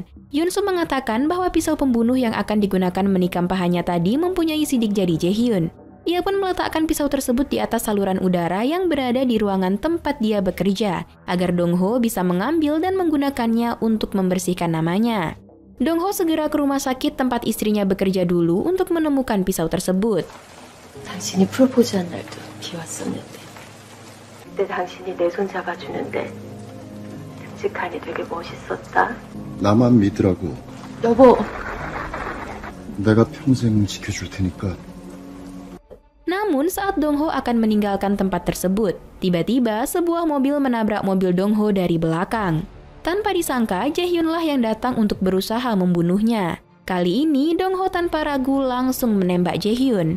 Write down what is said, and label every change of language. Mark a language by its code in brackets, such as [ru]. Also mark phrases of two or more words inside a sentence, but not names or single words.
[id] Yoon Soo mengatakan bahwa pisau pembunuh yang akan digunakan menikam pahanya tadi mempunyai sidik jari Jae Hyun. Ia pun meletakkan pisau tersebut di atas saluran udara yang berada di ruangan tempat dia bekerja, agar Dong Ho bisa mengambil dan menggunakannya untuk membersihkan namanya. Dong Ho segera ke rumah sakit tempat istrinya bekerja dulu untuk menemukan pisau tersebut. [ko] 당신이 프로포즈한 날도 비왔었는데 그때 당신이 내 손 잡아주는데 듬직하니 되게 멋있었다. 나만 믿으라고. 여보. 내가 평생 지켜줄 테니까. [id] Namun saat Dong Ho akan meninggalkan tempat tersebut, tiba-tiba sebuah mobil menabrak mobil Dong Ho dari belakang. Tanpa disangka, Jae Hyun lah yang datang untuk berusaha membunuhnya. Kali ini, Dong Ho tanpa ragu langsung menembak Jae Hyun.